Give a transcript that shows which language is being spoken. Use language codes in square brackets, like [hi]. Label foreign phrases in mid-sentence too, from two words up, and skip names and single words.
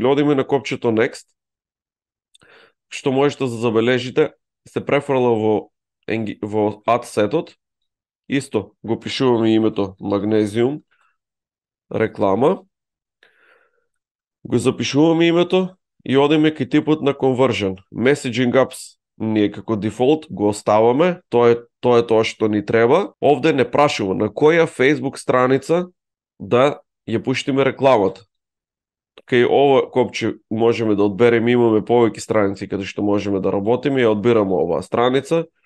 [mk] Одиме на копчето Next, што можете да забележите, се префрла во ad сетот, исто го пишуваме името магнезиум, реклама, го запишуваме името и одиме кај типот на conversion. [en] Messaging apps [mk] ние како дефолт го оставаме, тоа е тоа што ни треба. Овде не прашува на која Facebook страница да ја пуштиме рекламата. Кај ова копче можеме да одбереме, имаме повеќе страници каде што можеме да работиме, ја одбираме оваа страница.